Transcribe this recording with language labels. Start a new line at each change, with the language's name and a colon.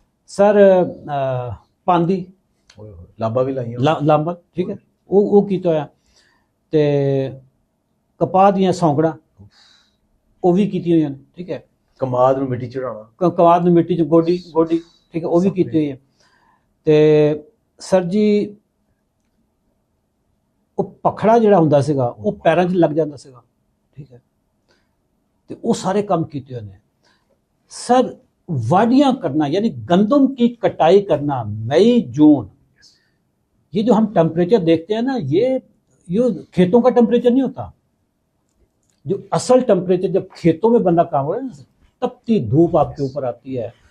Punjabi: سر پاندی
Urdu: Lumumba بھی لائیں
Punjabi: Lumumba, ٹھیک ہے، وہ کیتا ہے. تے کپاہ دیاں سونکڑاں وہ بھی کیتی ہوئی ہیں، ٹھیک ہے.
Urdu: کماد میں مٹی چڑھانا،
Punjabi: کماد میں مٹی گوڈی، ٹھیک ہے، وہ بھی کیتی ہوئی ہے. تے سر جی وہ پکھڑا جڑا ہوندا سیگا وہ پیراں 'چ لگ جاندا سیگا، ٹھیک ہے. تے وہ سارے کام کیتے ہوئے ہیں.
Urdu: سر واڈیاں کرنا یعنی گندم کی کٹائی کرنا مئی جون، یہ جو ہم ٹمپریچر دیکھتے ہیں نا یہ کھیتوں کا ٹمپریچر نہیں ہوتا. جو اصل ٹمپریچر جب کھیتوں میں بندہ کام ہو رہا ہے نا، تپتی دھوپ آپ کے اوپر آتی ہے.